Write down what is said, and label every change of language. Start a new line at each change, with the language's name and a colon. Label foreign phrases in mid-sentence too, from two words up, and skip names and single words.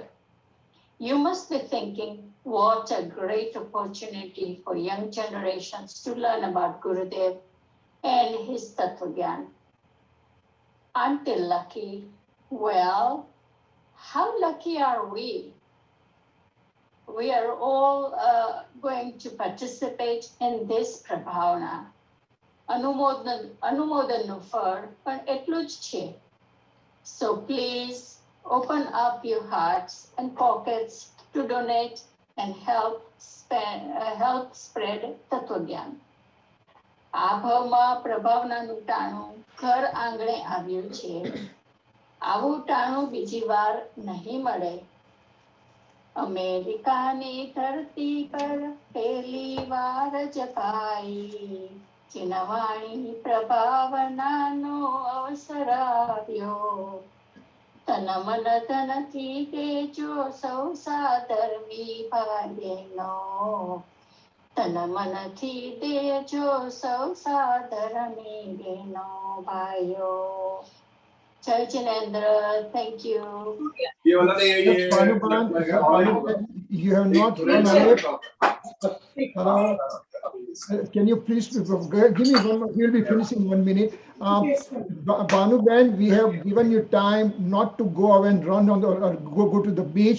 English: You must be thinking, what a great opportunity for young generations to learn about Gurudev and his Tattva-gyan. Aren't they lucky? Well, how lucky are we? We are all going to participate in this Prabhavana.
Gujarati: અનુમોદનનું ફળ પણ એટલું જ છે.
English: So please open up your hearts and pockets to donate and help spread તત્વજ્ઞાન.
Gujarati: આ ભાવમાં પ્રભાવનાનું ટાણું ઘર આંગણે આવ્યું છે. આવું ટાણું બીજી વાર નહીં મળે. અમેરિકાની ધરતી પર પહેલી વાર જપાઈ ચિનવાણી પ્રભાવનાનો અવસર આવ્યો. તન મન ધનથી દેજો સૌ સાધર્મી ભાઈનો. તન મનથી દેજો સૌ સાધર્મી બહેનો ભાઈઓ. જય જિનેન્દ્ર,
English: thank you. Yes, Bhanuban, you have not run away. Can you please give me one more? We'll be finishing 1 minute. Bhanuban, we have given you time not to go away and run on or go to the beach.